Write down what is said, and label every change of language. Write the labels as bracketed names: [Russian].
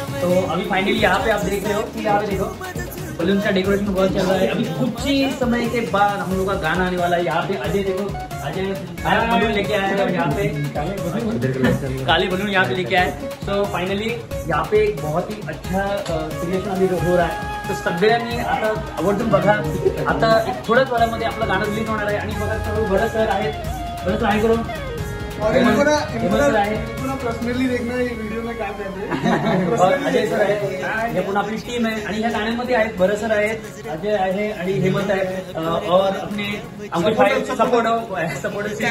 [Hindi] तो अभी फाइनली यहाँ पे आप देख रहे हो कि यहाँ पे देखो बलून का डेकोरेशन बहुत चल रहा है. अभी कुछ ही समय के बाद हम लोग का गाना आने वाला है. यहाँ पे अजय देखो, अजय बलून लेके आए हैं और यहाँ पे काले बलून यहाँ पे लेके आए. तो फाइनली यहाँ पे एक बहुत ही अच्छा क्रिएशन अभी हो रहा है. [Marathi] तर सगळ्यांनी आता आवर्जून बघा. आता थोड्याच वेळामध्ये आपलं गाणं रिलीज होणार आहे आणि बघा सर्व बरं सर आहेत, बरं सर आहे करून [Hindi] पर्सनली देखना ये वीडियो में क्या कहते हैं. [Marathi] अजय सर आहे, हे पुन्हा आपली टीम आहे आणि ह्या गाण्यामध्ये आहेत भरत सर आहेत, अजय आहे आणि हेमंत आहे [Hindi] और अपने अंकुश भाई सपोर्ट.